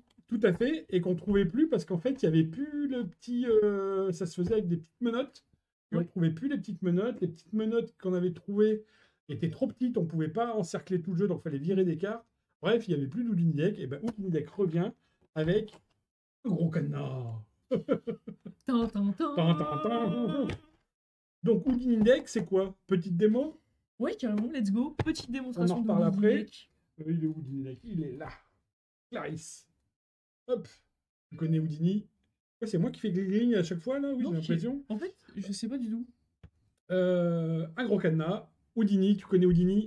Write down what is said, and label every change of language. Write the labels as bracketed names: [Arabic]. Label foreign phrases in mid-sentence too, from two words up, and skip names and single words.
[French] Tout à fait, et qu'on trouvait plus parce qu'en fait, il n'y avait plus le petit. Ça se faisait avec des petites menottes. Et on Ouais. trouvait plus les petites menottes. Les petites menottes qu'on avait trouvées étaient trop petites, on ne pouvait pas encercler tout le jeu, donc il fallait virer des cartes. Bref, il n'y avait plus d'Houdini Deck. Et ben Houdini Deck revient avec un gros cadenas. Tin, tin, tin. Tan, tan, tan. Donc Houdini Deck, c'est quoi? Petite démo? Ouais, carrément, [English] let's go. [French] Petite démonstration On en de reparle Houdini après. Deck. Il est où Houdini Deck? Il est là. Clarisse. Hop. Tu connais Houdini? Ouais, c'est moi qui fais gling à chaque fois, là? Oui, Non, j'ai l'impression. En fait, je sais pas du tout. Un gros cadenas. Houdini, tu connais Houdini?